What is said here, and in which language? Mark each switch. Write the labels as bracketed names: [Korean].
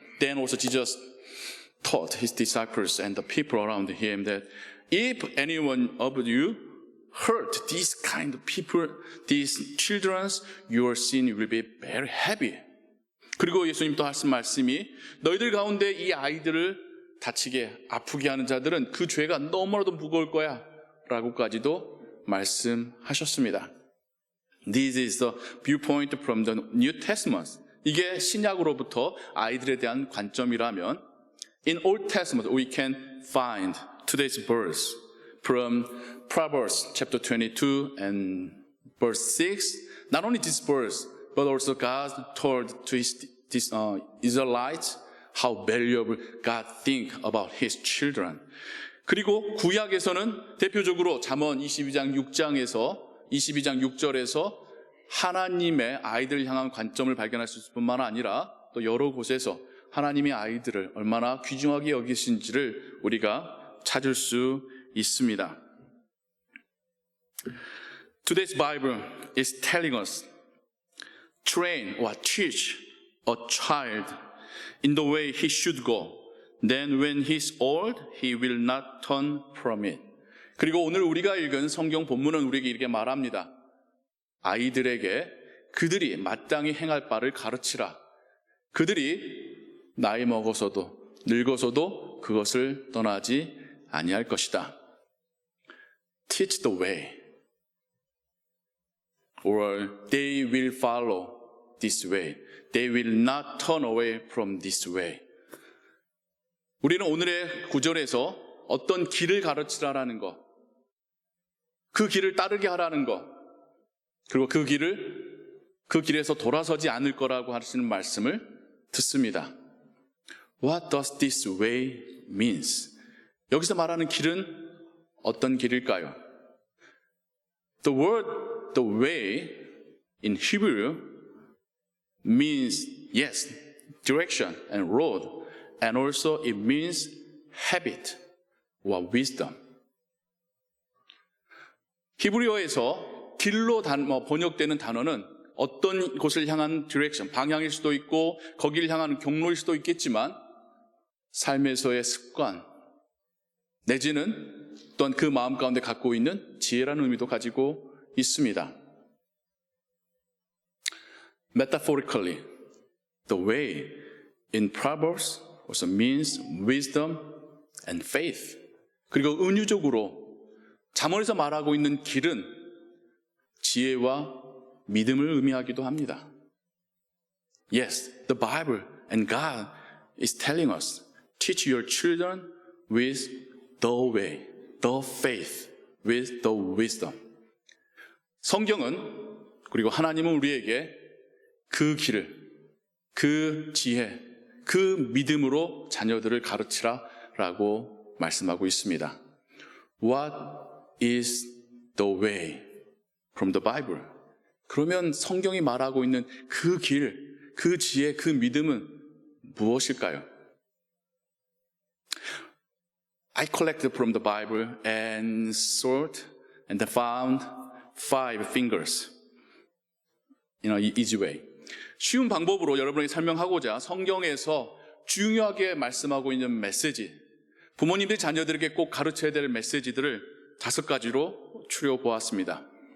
[English] Then also Jesus taught his disciples and the people around him that if anyone of you hurt these kind of people, these children, your sin will be very heavy. [Korean] 그리고 예수님 또 하신 말씀이 너희들 가운데 이 아이들을 다치게 아프게 하는 자들은 그 죄가 너무나도 무거울 거야 라고까지도 말씀하셨습니다. [English] This is the viewpoint from the New Testament. [Korean] 이게 신약으로부터 아이들에 대한 관점이라면 [English] In Old Testament we can find today's verse from Proverbs chapter 22 and verse 6. Not only this verse, but also God told to his Israelites how valuable God think about his children. [Korean] 그리고 구약에서는 대표적으로 잠언 22장 6절에서 하나님의 아이들을 향한 관점을 발견할 수 있을 뿐만 아니라 또 여러 곳에서 하나님의 아이들을 얼마나 귀중하게 여기신지를 우리가 찾을 수 있습니다. [English] Today's Bible is telling us, train or teach a child in the way he should go. Then when he's old, he will not turn from it. [Korean] 그리고 오늘 우리가 읽은 성경 본문은 우리에게 이렇게 말합니다. 아이들에게 그들이 마땅히 행할 바를 가르치라. 그들이 나이 먹어서도 늙어서도 그것을 떠나지 아니할 것이다. [English] Teach the way, or they will follow this way. They will not turn away from this way. [Korean] 우리는 오늘의 구절에서 어떤 길을 가르치라라는 것, 그 길을 따르게 하라는 것, 그리고 그 길에서 돌아서지 않을 거라고 하시는 말씀을 듣습니다. [English] What does this way means? [Korean] 여기서 말하는 길은 어떤 길일까요? [English] The word the way in Hebrew means yes, direction and road, and also it means habit or wisdom. [Korean] 히브리어에서 길로 번역되는 단어는 어떤 곳을 향한 디렉션, 방향일 수도 있고 거기를 향하는 경로일 수도 있겠지만 삶에서의 습관 내지는 또한 그 마음 가운데 갖고 있는 지혜라는 의미도 가지고 있습니다. [English] Metaphorically, the way in Proverbs also means wisdom and faith. [Korean] 그리고 은유적으로 잠언에서 말하고 있는 길은 지혜와 믿음을 의미하기도 합니다. [English] Yes, the Bible and God is telling us, teach your children with the way, the faith, with the wisdom. [Korean] 성경은 그리고 하나님은 우리에게 그 길을, 그 지혜, 그 믿음으로 자녀들을 가르치라라고 말씀하고 있습니다. [English] What is the way from the Bible? [Korean] 그러면 성경이 말하고 있는 그 길, 그 지혜, 그 믿음은 무엇일까요? [English] I collected from the Bible and sought and found 5 fingers. easy way. [Korean] 쉬운 방법으로 여러분에게 설명하고자 성경에서 중요하게 말씀하고 있는 메시지, 부모님들이 자녀들에게 꼭 가르쳐야 될 메시지들을 5가지로 추려보았습니다.